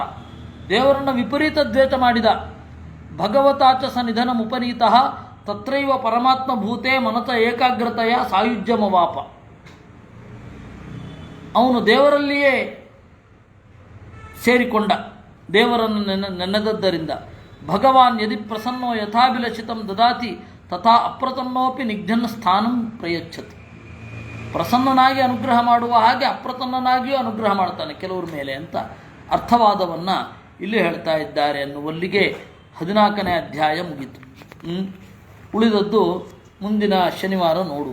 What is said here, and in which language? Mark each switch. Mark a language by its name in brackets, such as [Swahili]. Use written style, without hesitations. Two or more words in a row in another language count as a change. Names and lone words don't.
[Kannada] ದೇವರನ್ನು ವಿಪರೀತ ದ್ವೇಷ ಮಾಡಿದ. [Sanskrit] ಭಗವತಾಚ ಸ ನಿಧನಮುಪನೀತಃ ತತ್ರೈವ ಪರಮಾತ್ಮ ಭೂತೆ ಮನತ ಏಕಾಗ್ರತೆಯ ಸಾಯುಜ್ಯಮವಾಪ. [Kannada] ಅವನು ದೇವರಲ್ಲಿಯೇ ಸೇರಿಕೊಂಡ, ದೇವರನ್ನು ನೆನೆದದ್ದರಿಂದ. [Sanskrit] ಭಗವಾನ್ ಯದಿ ಪ್ರಸನ್ನೋ ಯಥಾಭಿಲಷಿತಂ ದದಾತಿ ತಥಾ ಅಪ್ರಸನ್ನೋಪಿ ನಿಘ್ನನ್ ಸ್ಥಾನಂ ಪ್ರಯಚ್ಛತಿ. [Kannada] ಪ್ರಸನ್ನನಾಗಿ ಅನುಗ್ರಹ ಮಾಡುವ ಹಾಗೆ ಅಪ್ರಸನ್ನನಾಗಿಯೂ ಅನುಗ್ರಹ ಮಾಡ್ತಾನೆ ಕೆಲವ್ರ ಮೇಲೆ ಅಂತ ಅರ್ಥವಾದವನ್ನು ಇಲ್ಲಿ ಹೇಳ್ತಾ ಇದ್ದಾರೆ ಎನ್ನುವಲ್ಲಿಗೆ 14ನೇ ಅಧ್ಯಾಯ ಮುಗೀತು. ಉಳಿದದ್ದು ಮುಂದಿನ ಶನಿವಾರ ನೋಡುವ.